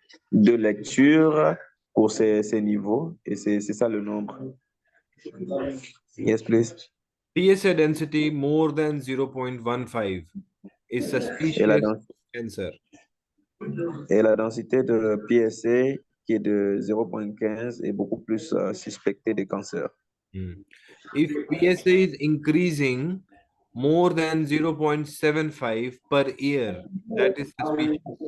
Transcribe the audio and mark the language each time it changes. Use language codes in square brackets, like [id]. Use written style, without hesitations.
[fr] De lecture pour ces niveaux, et c'est ça le nombre. [en] Yes, please. PSA density more than 0.15 is suspicious cancer. [fr] Et la densité de PSA qui est de 0,15 est beaucoup plus suspectée de cancer. [en] If PSA is increasing more than 0.75 per year, that is suspicious.